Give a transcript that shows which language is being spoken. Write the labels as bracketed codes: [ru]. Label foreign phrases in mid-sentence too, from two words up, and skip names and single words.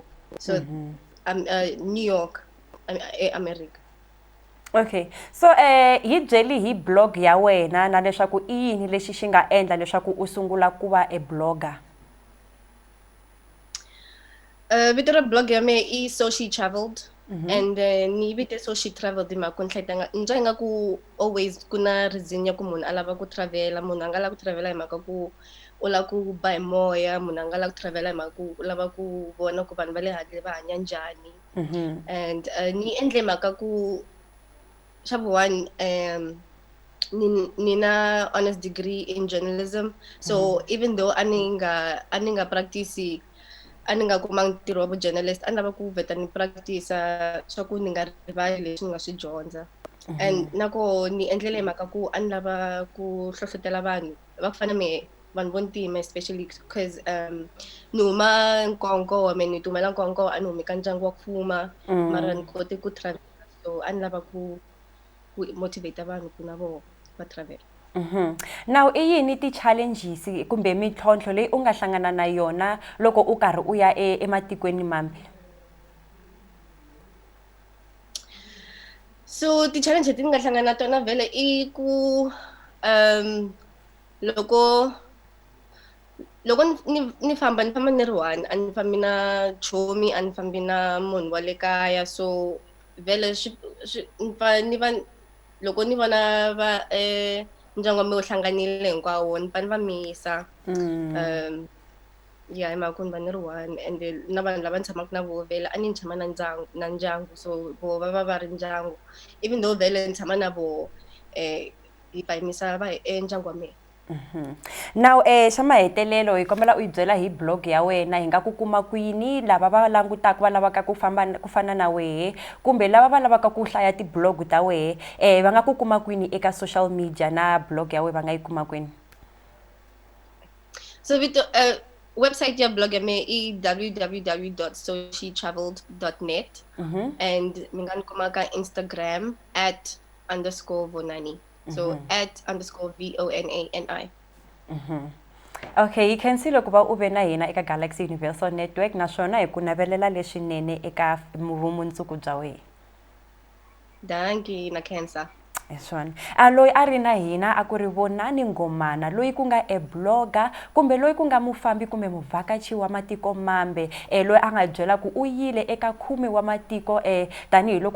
[en] So New York, America. [ts] Okay, so hi byeli hi blog ya wena na leswaku i yini lexi xi nga endla leswaku u sungula ku va blogger? Vito ra blog ya me i [en] So She Traveled, [ts] and ni vite So She Traveled hi mhaka ni twa ingaku always ku na reason ya ku munhu a lava ku travela. Munhu a nga lava ku travela hi mhaka ku u lava ku ba hi moya, munhu a nga lava ku travela hi mhaka ku u lava ku vona ku vanhu va le handle va hanya njhani. And ni endle mhaka ku [en] number one, [ts] ni na [en] honors degree in journalism, so even though [ts] ani nga practice, ani nga kumanga ntirho wa journalist, ani lava ku veta ni practice swa ku ni nga rivali leswi ni nga swi dyondza. And nako ni endlele hi mhaka ku ani lava ku hlohlotela vanhu va ku fana me vanhu vo ntima, [en] especially because [ts] ni huma Nkonko, ni tumela Nkonko, ani humi ka ndyangu wa ku fuma, mara ni kote ku travel, so ani lava ku motivate vanhu ku na vo va travel. Now i yini ti challenges kumbe mintlhontlho leyi u nga hlangana na yona loko u karhi u ya ematikweni mambe? So ti challenge leti ni nga hlangana na tona vele i ku loko ni famba ni ri one, a ni fambi na chomi, a ni fambi na munhu wa le kaya, so vele loko ni vona va ndyangu wa me wu hlanganile hinkwawo ni va misa. Yeah, hi mhaka ku ni va ni ri one, and na vanhu lava ni tshamaka na vo vele a ni tshama na ndyangu, so vo va ri ndyangu, [en] even though [ts] vele ni tshama na vo hi yimisa ndyangu wa me. Now xa mahetelelo hi kombela u hi byela hi blog ya wena hi nga ku kuma kwini, lava va langutaka va lavaka ku fana na wehe kumbe lava va lavaka ku hlaya tiblog ta wehe va nga ku kuma kwini eka [en] social media, [ts] na blog ya wena va nga yi kuma kwini? So website ya blog ya me i www.soshetraveled.net, and mi nga ni kuma ka Instagram @_Vonani. So @_VONANI. [en] Okay, you can see [ts] loko va u ve na hina eka Galaxy Universal Network, naswona hi ku navelela leswinene eka vumundzuku bya wena. Danki na cancer. Swona loyi a ri na hina a ku ri Vonani Ngomana loyi ku nga blogger kumbe loyi ku nga mufambi kumbe muvhakachi wa matiko mambe loyi a nga byela ku u yile eka 10 wa matiko tanihiloko